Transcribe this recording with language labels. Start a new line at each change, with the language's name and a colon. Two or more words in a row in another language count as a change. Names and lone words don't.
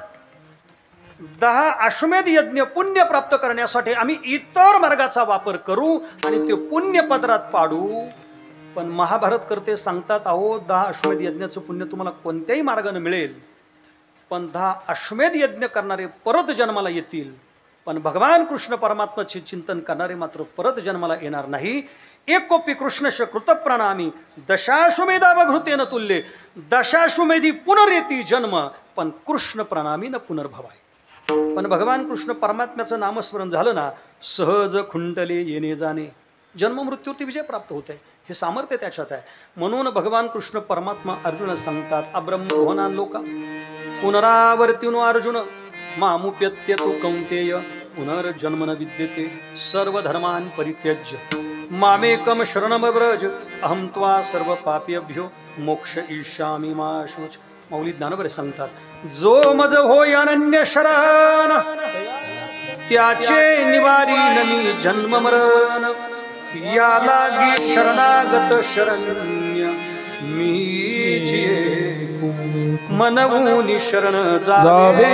Marathi: 10 अश्वमेध यज्ञ पुण्य प्राप्त करण्यासाठी आम्ही इतर मार्गाचा वापर करू आणि ते पुण्यपत्रात पाडू. पण महाभारत करते सांगतात अहो 10 अश्वमेध यज्ञाचं पुण्य तुम्हाला कोणत्याही मार्गाने मिळेल, पण 10 अश्वमेध यज्ञ करणारे परत जन्माला येतील, पण भगवान कृष्ण परमात्म्याचे चिंतन करणारे मात्र परत जन्माला येणार नाही.
Sanskrit: एकोपी कृष्णस्य कृतप्रणामी, दशाश्वमेधाव घृतेन तुल्ये, दशाश्वमेधी पुनरेती जन्म, पण कृष्ण प्रणामी न पुनर्भवाय.
Marathi: पण भगवान कृष्ण परमात्म्याचं नामस्मरण झालं ना, सहज खुंटले येणे जाणे, जन्म मृत्यूवरती विजय प्राप्त होत आहे. हे सामर्थ्य त्याच्यात आहे. म्हणून भगवान कृष्ण परमात्मा अर्जुन सांगतात
Sanskrit: अब्रह्मभुवनान लोका पुनरावर्तिनो अर्जुन मामुप्यत्य तु कौंतेय पुनर्जन्म न विद्यते सर्वधर्मान् परित्यज्य मामेकम शरणम ब्रज अहम त्वा सर्व पापेभ्यो मोक्ष ईशामी मा शुच.
Marathi: मौली ज्ञानोबा सांगतात, जो मज होय अनन्य शरण त्याचे निवारीन मी जन्म मरण. या लागी शरणागत शरण्य मीची मनवूनी शरण जावे